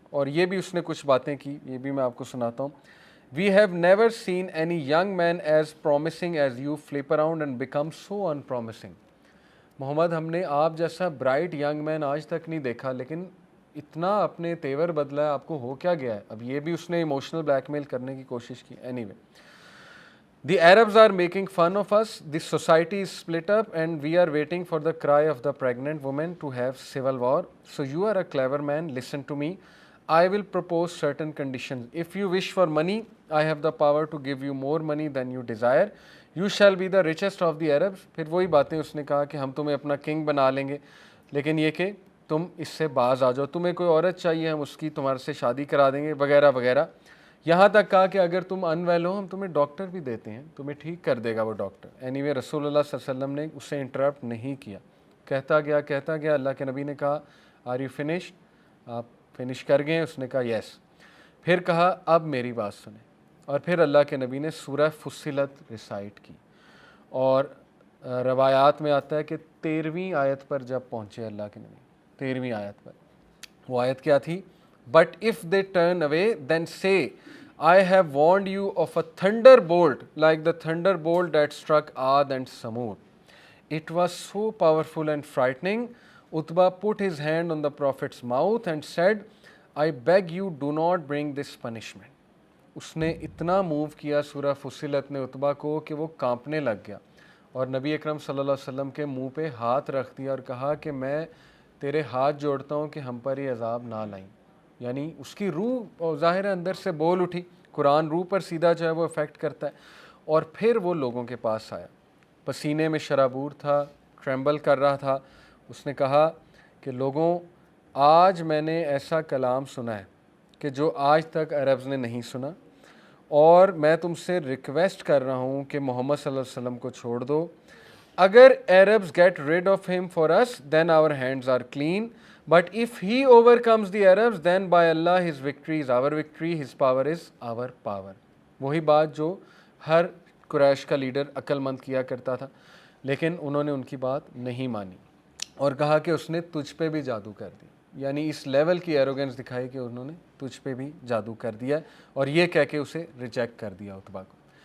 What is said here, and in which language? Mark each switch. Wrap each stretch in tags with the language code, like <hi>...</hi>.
<ur>اور یہ بھی اس نے کچھ باتیں کی, یہ بھی میں آپ کو سناتا ہوں.</ur> <en>We have never seen any young man as promising as you flip around and become so unpromising.</en> <ur>محمد, ہم نے آپ جیسا برائٹ ینگ مین آج تک نہیں دیکھا, لیکن اتنا اپنے تیور بدلا ہے, آپ کو ہو کیا گیا ہے. اب یہ بھی اس نے ایموشنل بلیک میل کرنے کی کوشش کی.</ur> <en>Anyway, the Arabs are making fun of us, the society is split up and we are waiting for the cry of the pregnant woman to have civil war. So you are a clever man, listen to me. I will propose certain conditions. If you wish for money, I have the power to give you more money than you desire. You shall be the richest of the Arabs.</en> <ur>پھر وہی باتیں اس نے کہا کہ ہم تمہیں اپنا king بنا لیں گے, لیکن یہ کہ تم اس سے باز آ جاؤ, تمہیں کوئی عورت چاہیے ہم اس کی تمہارے سے شادی کرا دیں گے وغیرہ وغیرہ. یہاں تک کہا کہ اگر تم ان ویل ہو ہم تمہیں ڈاکٹر بھی دیتے ہیں, تمہیں ٹھیک کر دے گا وہ ڈاکٹر. اینی وے رسول اللہ صلی اللہ علیہ وسلم نے اسے انٹرپٹ نہیں کیا, کہتا گیا. اللہ کے نبی نے کہا</ur> <en>are you finish,</en> <ur>آپ فنش کر گئے. اس نے کہا یس. پھر کہا اب میری بات سنیں, اور پھر اللہ کے نبی نے سورہ فصلت ریسائٹ کی. اور روایات میں آتا ہے کہ 13ویں آیت پر جب پہنچے اللہ کے نبی, 13ویں آیت پر, وہ آیت کیا تھی؟</ur> <en>But if they turn away, then say, I have warned you of a thunderbolt like the thunderbolt that struck Ad and Samud. It was so powerful and frightening. Utbah put his hand on the Prophet's mouth and said, I beg you, do not bring this punishment.</en> <ur>اس نے اتنا move کیا سورہ فصلت نے عتبہ کو کہ وہ کانپنے لگ گیا, اور نبی اکرم صلی اللہ علیہ وسلم کے منہ پہ ہاتھ رکھ دیا اور کہا کہ میں تیرے ہاتھ جوڑتا ہوں کہ ہم پر یہ عذاب نہ لائیں. یعنی اس کی روح ظاہر اندر سے بول اٹھی, قرآن روح پر سیدھا جو ہے وہ افیکٹ کرتا ہے. اور پھر وہ لوگوں کے پاس آیا, پسینے میں شرابور تھا, ٹریمبل کر رہا تھا. اس نے کہا کہ لوگوں, آج میں نے ایسا کلام سنا ہے کہ جو آج تک عربز نے نہیں سنا, اور میں تم سے ریکویسٹ کر رہا ہوں کہ محمد صلی اللہ علیہ وسلم کو چھوڑ دو.</ur> <en>اگر Arabs get rid of him for us, then our hands are clean. But if he overcomes the Arabs, then by Allah his victory is our victory, his power is our power.</en> <ur>وہی بات جو ہر قریش کا leader عقل مند کیا کرتا تھا, لیکن انہوں نے ان کی بات نہیں مانی اور کہا کہ اس نے تجھ پہ بھی جادو کر دی. یعنی اس لیول کی ایروگنس دکھائی کہ انہوں نے تجھ پہ بھی جادو کر دیا, اور یہ کہہ کے اسے ریجیکٹ کر دیا عتبہ کو.</ur>